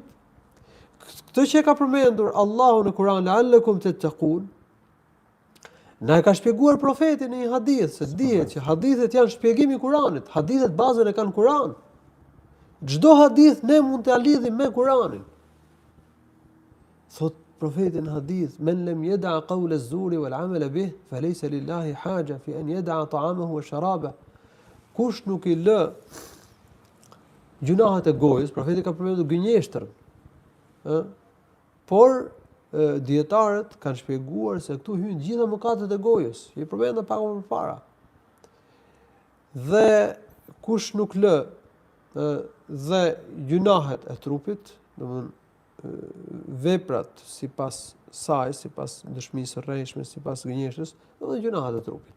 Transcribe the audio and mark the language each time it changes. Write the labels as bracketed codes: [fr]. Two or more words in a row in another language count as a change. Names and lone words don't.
[sq] Këtë që ka përmendur Allahu në Kur'an, [ar] لعلكم تتقون, [sq] na e ka shpjeguar profeti në një hadith, se dihet që hadithet janë shpjegimi i Kuranit, hadithet bazën e kanë Kur'an. Çdo hadith ne mund ta lidhim me Kur'anin. Thot profeti në hadith, [ar] من لم يدع قول الزور والعمل به فليس لله حاجة في أن يدع طعامه وشرابه. [sq] Kush nuk i lë gjunahet e gojës, profeti ka përmendur gënjeshtër. Por dietarët kanë shpjeguar se këtu hyn gjitha mëkatet e gojës, që i përmendëm pak më parë. Dhe kush nuk lë dhe gjunahet e trupit, domethënë veprat sipas saj, sipas dëshmisë së rrejshme, sipas gënjeshtës, domethënë gjunahet e trupit.